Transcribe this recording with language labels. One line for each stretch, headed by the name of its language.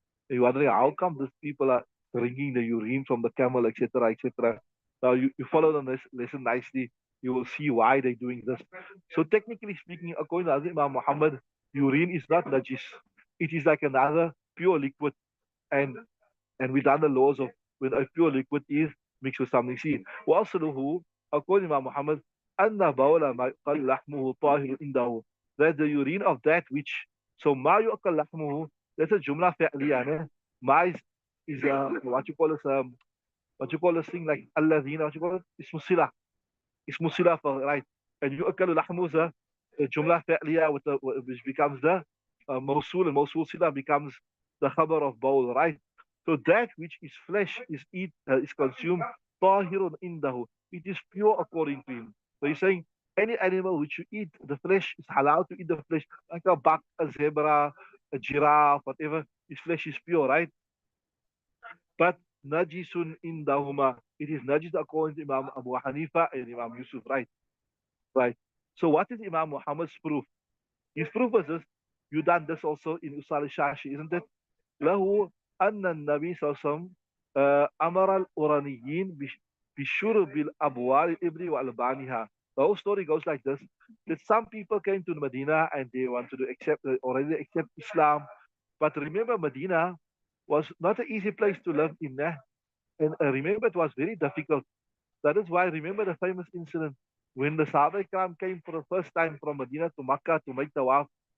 English: And you're wondering how come these people are drinking the urine from the camel, etc., etc. Now, you follow the lesson nicely. You will see why they're doing this. So, technically speaking, according to Imam Muhammad, urine is not najis. It is like another pure liquid, and we done the laws of when a pure liquid is mixed with something.
Arabic: See, وأصله,
English: according to Imam Muhammad,
Arabic: أن بول ما يقل لحمه طاهر عنده.
English: That the urine of that which, so
Arabic: ما يقل لحمه,
English: that's a jumla فعلية. Ma is what you call this thing like الذين, what you call it?
Arabic: اسم صلة, right?
English: And
Arabic: يؤكل لحمه
English: is a jumla فعلية with which becomes the موصول, and
Arabic: موصول صلة
English: becomes the khabar of bowl, right? So that which is flesh is consumed, tahirun indahu. It is pure according to him. So he's saying any animal which you eat, the flesh is halal to eat the flesh, like a buck, a zebra, a giraffe, whatever. His flesh is pure, right? But najisun indahuma. It is najis according to Imam Abu Hanifa and Imam Yusuf, right? Right. So what is Imam Muhammad's proof? His proof was this. You done this also in Usul Shashi, isn't it?
Arabic: له أن النبي صلى الله عليه وسلم أمر الأورانيين بشرب الأبوال الإبل وألبانها.
English: The whole story goes like this: that some people came to Medina and they wanted to already accept Islam, but remember Medina was not an easy place to live in, and remember it was very difficult. That is why remember the famous incident when the Sahaba Ikram came for the first time from Medina to Makkah to make tawaf.